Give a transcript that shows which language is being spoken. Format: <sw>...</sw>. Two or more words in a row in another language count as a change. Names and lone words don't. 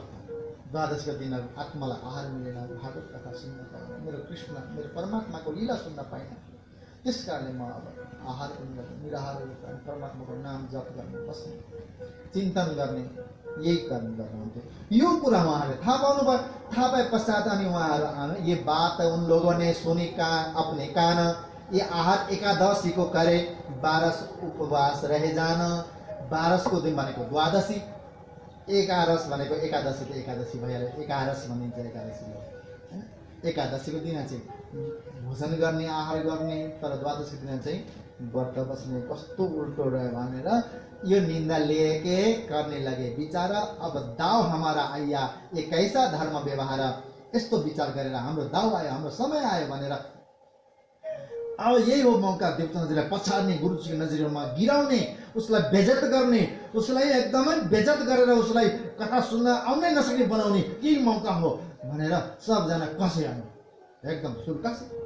<ne>द्वादशको दिन आत्मालाई आहार मिलेन, भागवत कथा सुन्न पाएन, मेरो कृष्ण मेरो परमात्माको लीला सुन्न पाएन, त्यस कारणले म अब आहार पनि गर्ने, निराहार गर्ने, परमात्माको नाम जप गर्ने, बस्ने, चिन्तन गर्ने, यही गर्नुहुन्थ्यो। यो कुरा उहाँहरूले थाहा पाउनु भयो। थाहा पाए पश्चात अनि उहाँहरू</ne> <hi>ये बात उन लोगों ने सुनी अपने कान, ये आहार एकादशी को करे, 12 उपवास रहे जान।</hi> <ne>12 को दिन भनेको द्वादशी, 11 भनेको एकादशी, त एकादशी भइहाल्यो, 11 भनिन्छ एकादशीलाई हैन। एकादशीको दिन चाहिँ भोजन गर्ने, आहार गर्ने, तर द्वादशीको दिन चाहिँ व्रत बस्ने। कस्तो उल्टो रह्यो भनेर यो</ne> <hi>निंदा लेके करने लगे विचार। अब दाव हमारा आइया, ये कैसा धर्म व्यवहार,</hi> <ne>यस्तो विचार गरेर हाम्रो दाव आयो, हाम्रो समय आयो भनेर अब यही हो मौका देवचन्द्रजीलाई पछाड्ने, गुरुजीको नजरमा गिराउने, उसलाई बेइज्जत गर्ने, उसलाई एकदमै बेइज्जत गरेर उसलाई कथा सुन्न आउनै नसक्ने बनाउने यही मौका हो भनेर सबजना कसे आयो, एकदम सुर्कस।</ne>